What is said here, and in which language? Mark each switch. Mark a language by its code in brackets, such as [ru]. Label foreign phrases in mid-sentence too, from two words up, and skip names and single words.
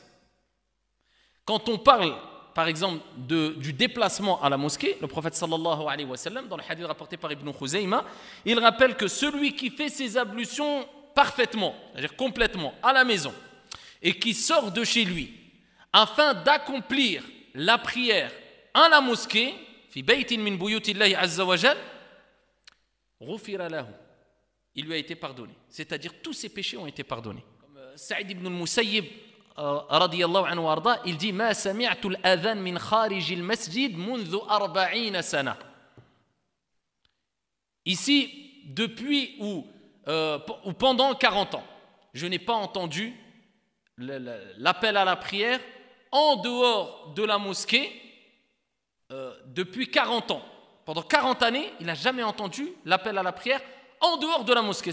[fr] Quand on parle, par exemple, du déplacement à la mosquée, le prophète [ar] صلى الله عليه وسلم, [fr] dans le hadith rapporté par Ibn Khuzayma, il rappelle que celui qui fait ses ablutions parfaitement, c'est-à-dire complètement, à la maison, et qui sort de chez lui, afin d'accomplir la prière à la mosquée, [ar] في بيت من بيوت الله عز وجل غفر له. [fr] Il lui a été pardonné. C'est-à-dire tous ses péchés ont été pardonnés. Comme Saïd ibn al-Musayyib [ar] رضي الله عنه وردة, [fr] il dit [ar] ما سمعت الأذان من خارج المسجد منذ 40 sana. [fr] Ici, depuis ou pendant 40 ans, je n'ai pas entendu l'appel à la prière en dehors de la mosquée depuis 40 ans. Pendant 40 années, il n'a jamais entendu l'appel à la prière en dehors de la mosquée.